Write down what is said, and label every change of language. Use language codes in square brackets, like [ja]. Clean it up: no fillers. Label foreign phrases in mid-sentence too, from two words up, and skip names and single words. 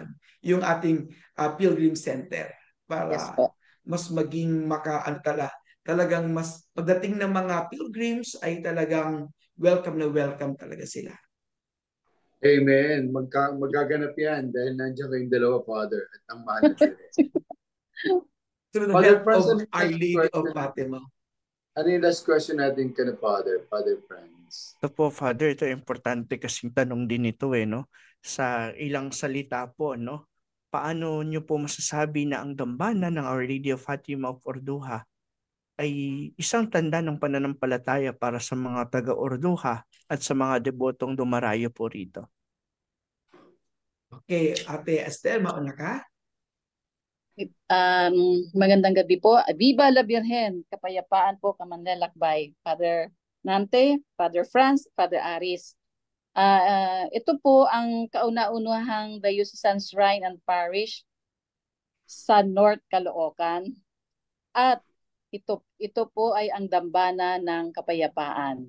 [tl] Yung ating pilgrim center. Para [en] Yes po. [tl] mas maging talagang mas pagdating ng mga pilgrims ay talagang welcome na welcome talaga sila. Amen. Magaganap yan dahil nandiyan kayong dalawa, Father, at ang mahal na Teresa. [en] Through the Father help Franz, of Our Lady of Fatima. [tl] Ano yung last question natin ka na, Father Franz? Ito po, Father, ito importante kasing tanong din ito no? Sa ilang salita po, no? Paano nyo po masasabi na ang dambana ng Our Lady of Fatima of Orduha ay isang tanda ng pananampalataya para sa mga taga-Orduha at sa mga debotong dumarayo po rito? Okay, Ate Estel, mauna ka? Magandang gabi po. [es] Viva la Virgen, [tl] kapayapaan po, kamanlalakbay. Father Nante, Father Franz, Father Aris. Ito po ang kauna-unahang Diocesan Shrine and Parish sa North Caloocan. At ito po ay ang dambana ng kapayapaan.